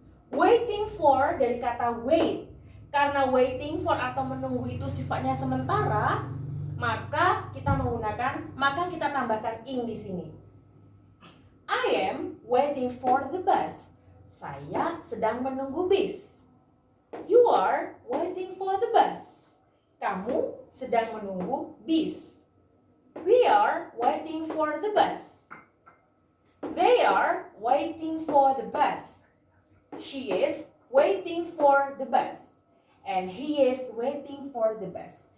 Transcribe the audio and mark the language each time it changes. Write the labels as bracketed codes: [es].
[id] Waiting for dari kata wait. Karena waiting for atau menunggu itu sifatnya sementara, maka kita tambahkan ing di sini. [en] I am waiting for the bus. [id] Saya sedang menunggu bis. [en] You are waiting for the bus. [id] Kamu sedang menunggu bis. [en] We are waiting for the bus. They are waiting for the bus. She is waiting for the bus. And he is waiting for the bus.